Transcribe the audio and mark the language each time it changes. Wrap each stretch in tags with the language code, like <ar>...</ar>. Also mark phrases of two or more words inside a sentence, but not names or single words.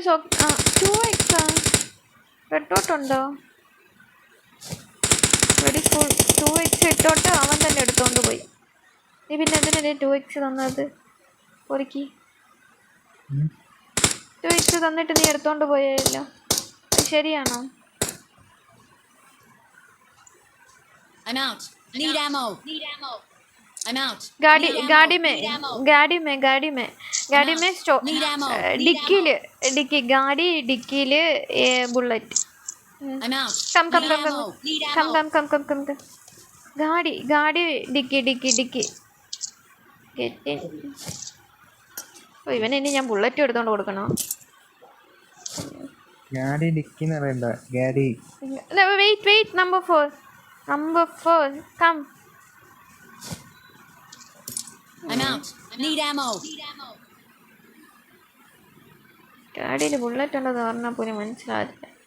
<ml>2x.</ml> <en>red dot</en> <ml>ഉണ്ടോ?</ml> <en>very full.</en> <ml>2x ഇട്ടോട്ട് അവൻ തന്നെ എടുത്തോണ്ട് പോയി. നീ പിന്നെ എന്തിനല്ലേ 2x തന്നത്? ഒരുക്കി 2x തന്നിട്ട് നീ എടുത്തോണ്ട് പോയല്ലോ, അത് ശരിയാണോ?</ml> <hi>गाड़ी में स्टॉप. डिक्की बुलेट.</hi> <en>come.</en> <hi>गाड़ी डिक्की.</hi> <ml>ഇവനെ ഇനി ഞാൻ ബുള്ളറ്റ് എടുത്തോണ്ട് കൊടുക്കണോ? ഗാഡി ഡിക്കിന്ന് പറയണ്ട, ഗാഡി.</ml> <en>wait. number 4 come.</en> <ml>ഗാഡിയിൽ ബുള്ളറ്റ് ഉണ്ടെന്ന് പറഞ്ഞാൽ പോലും മനസ്സിലാവില്ല.</ml>